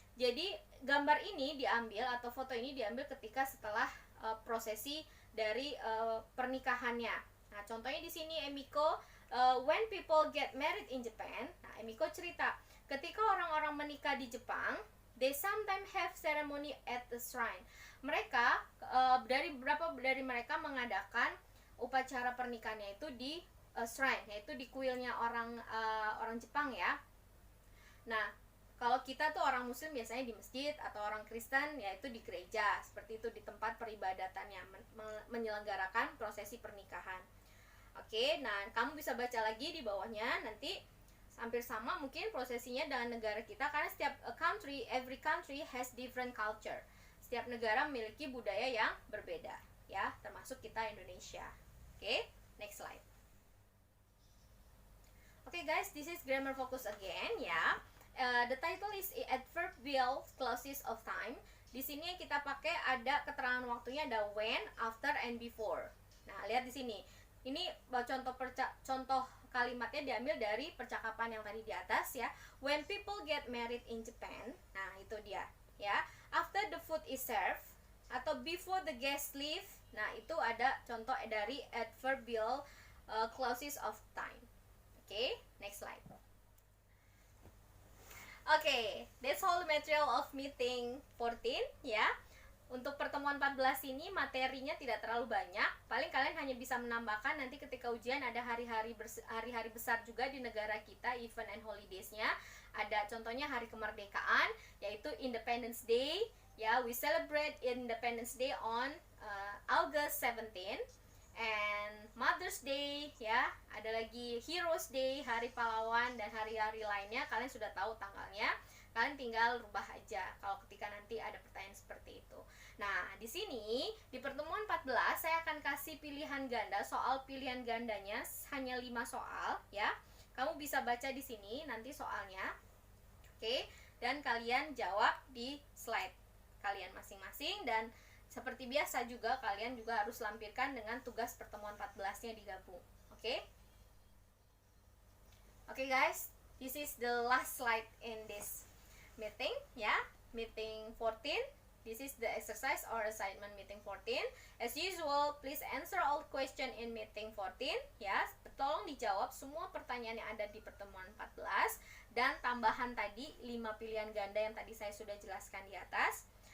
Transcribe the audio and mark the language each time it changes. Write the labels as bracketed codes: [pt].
[id] Jadi gambar ini diambil atau foto ini diambil ketika setelah prosesi dari pernikahannya. Nah, contohnya di sini [en] Emiko, when people get married in Japan. [id] Nah, Emiko cerita, ketika orang-orang menikah di Jepang, [en] they sometimes have ceremony at the shrine. [id] Mereka beberapa dari mereka mengadakan upacara pernikahannya itu di shrine, yaitu di kuilnya orang Jepang, ya. Nah, kalau kita tuh orang muslim biasanya di masjid, atau orang Kristen yaitu di gereja, seperti itu, di tempat peribadatannya menyelenggarakan prosesi pernikahan. Oke, nah kamu bisa baca lagi di bawahnya, nanti hampir sama mungkin prosesinya dengan negara kita, karena setiap [en] every country has different culture. [id] Setiap negara memiliki budaya yang berbeda, ya, termasuk kita Indonesia. [en] Oke, next slide. Okay guys, this is grammar focus again, ya. The title is adverbial clauses of time. [id] Di sini yang kita pakai ada keterangan waktunya, ada when, after, and before. Nah, lihat di sini. Ini contoh kalimatnya diambil dari percakapan yang tadi di atas, ya. [en] When people get married in Japan. [id] Nah, itu dia, ya. [en] After the food is served, atau before the guests leave. [id] Nah, itu ada contoh dari adverbial clauses of time. [en] Okay, next slide. Okay, that's all the material of meeting 14, ya. [id] Untuk pertemuan 14 ini materinya tidak terlalu banyak. Paling kalian hanya bisa menambahkan nanti ketika ujian ada hari-hari besar juga di negara kita, event and holidays-nya. Ada contohnya hari kemerdekaan, yaitu Independence Day. [en] Ya, we celebrate Independence Day on August 17. [id] And Mother's Day, ya, ada lagi Heroes Day, hari pahlawan, dan hari-hari lainnya kalian sudah tahu tanggalnya. Kalian tinggal rubah aja kalau ketika nanti ada pertanyaan seperti itu. Nah, di sini di pertemuan 14 saya akan kasih pilihan ganda. Soal pilihan gandanya hanya 5 soal, ya. Kamu bisa baca di sini nanti soalnya. Oke, dan kalian jawab di slide kalian masing-masing, dan seperti biasa juga kalian juga harus lampirkan dengan tugas pertemuan 14-nya digabung. Oke? [en] Oke guys, this is the last slide in this meeting, ya. Meeting 14. This is the exercise or assignment meeting 14. As usual, please answer all question in meeting 14, ya. [id] Tolong dijawab semua pertanyaan yang ada di pertemuan 14, dan tambahan tadi 5 pilihan ganda yang tadi saya sudah jelaskan di atas.